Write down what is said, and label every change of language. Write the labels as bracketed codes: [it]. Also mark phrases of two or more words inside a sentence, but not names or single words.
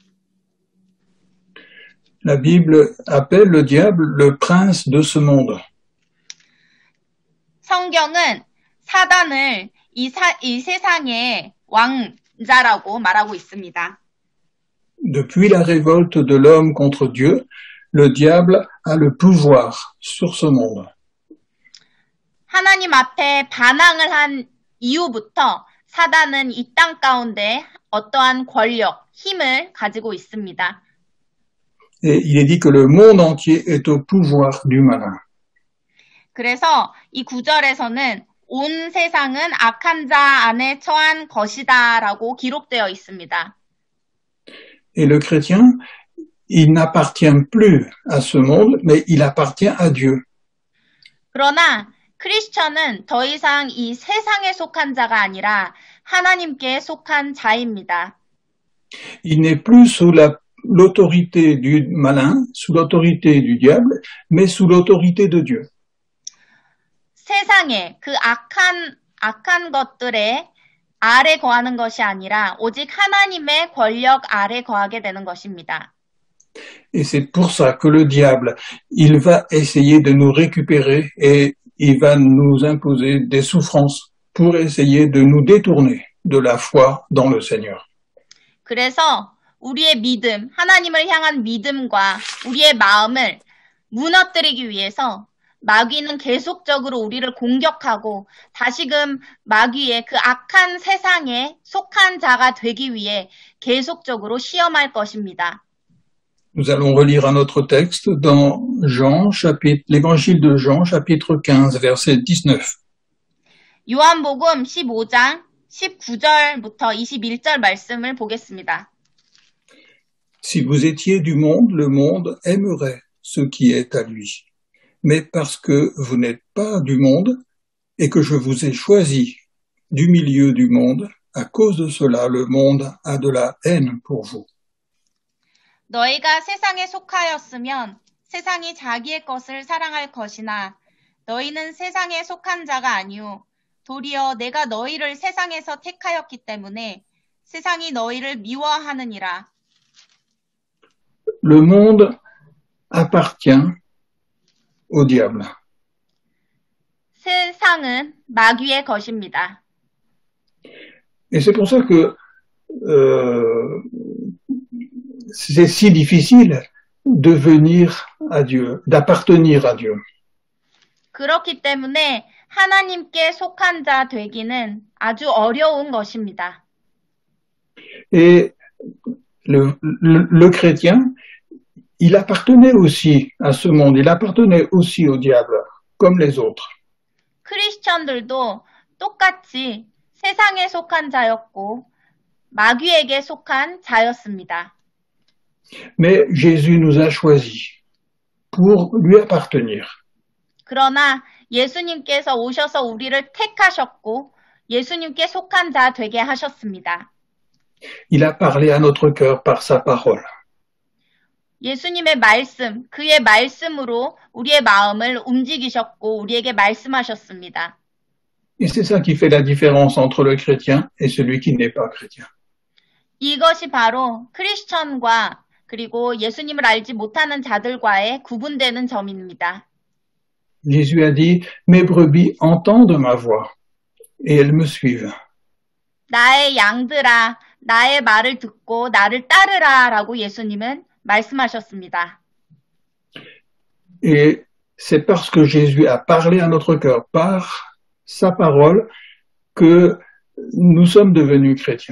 [fr] La Bible appelle le diable le prince de ce monde. [ko] 성경은 사단을 이 세상의 왕자라고 말하고 있습니다. [fr] Depuis la révolte de l'homme contre Dieu, le diable a le pouvoir sur ce monde. [ko] 하나님 앞에 반항을 한 이후부터 사단은 이 땅 가운데 어떠한 권력, 힘을 가지고 있습니다. [fr] Et il est dit que le monde entier est au pouvoir du malin. [ko] 그래서 이 구절에서는 온 세상은 악한 자 안에 처한 것이다라고 기록되어 있습니다. [fr] Et le chrétien, il n'appartient plus à ce monde, mais il appartient à Dieu. [ko] 그러나 크리스천은 더 이상 이 세상에 속한 자가 아니라 하나님께 속한 자입니다. [fr] Il n'est plus sous l'autorité du malin, sous l'autorité du diable, mais sous l'autorité de Dieu. [ko] 세상에 그 악한 것들에 아래 거하는 것이 아니라 오직 하나님의 권력 아래 거하게 되는 것입니다. [fr] Et c'est pour ça que le diable, il va essayer de nous récupérer et il va nous imposer des souffrances pour essayer de nous détourner de la foi dans le Seigneur. [ko] 그래서 우리의 믿음, 하나님을 향한 믿음과 우리의 마음을 무너뜨리기 위해서 마귀는 계속적으로 우리를 공격하고 다시금 마귀의 그 악한 세상에 속한 자가 되기 위해 계속적으로 시험할 것입니다. [fr] Nous allons relire un autre texte dans l'évangile de Jean, chapitre 15, verset 19. [ko] 요한복음 15장 19절부터 21절 말씀을 보겠습니다. [fr] Si vous étiez du monde, le monde aimerait ce qui est à lui. Mais parce que vous n'êtes pas du monde et que je vous ai choisi du milieu du monde, à cause de cela, le monde a de la haine pour vous. [ko] 너희가 세상에 속하였으면 세상이 자기의 것을 사랑할 것이나 너희는 세상에 속한 자가 아니오. 도리어 내가 너희를 세상에서 택하였기 때문에 세상이 너희를 미워하느니라. [fr] Le monde appartient au diable. [ko] 세상은 마귀의 것입니다. [fr] Et c'est pour ça que c'est si difficile de venir à Dieu, d'appartenir à Dieu. [ko] 그렇기 때문에 하나님께 속한 자 되기는 아주 어려운 것입니다. [fr] Et le chrétien, il appartenait aussi à ce monde, il appartenait aussi au diable, comme les autres. [ko] 크리스천들도 똑같이 세상에 속한 자였고 마귀에게 속한 자였습니다. [fr] Mais Jésus nous a choisis pour lui appartenir. [ko] 그러나 예수님께서 오셔서 우리를 택하셨고 예수님께 속한 자 되게 하셨습니다. [fr] Il a parlé à notre cœur par sa parole. [ko] 예수님의 말씀, 그의 말씀으로 우리의 마음을 움직이셨고 우리에게 말씀하셨습니다. [fr] Et c'est ça qui fait la différence entre le chrétien et celui qui n'est pas chrétien. [ko] 이것이 바로 크리스천과 그리고 예수님을 알지 못하는 자들과의 구분되는 점입니다. [fr] Jésus a dit, mes brebis entendent ma voix et elles me suivent. [ko] 나의 양들아, 나의 말을 듣고 나를 따르라 라고 예수님은 말씀하셨습니다. [fr] Et c'est parce que Jésus a parlé à notre cœur par sa parole que nous sommes devenus chrétiens.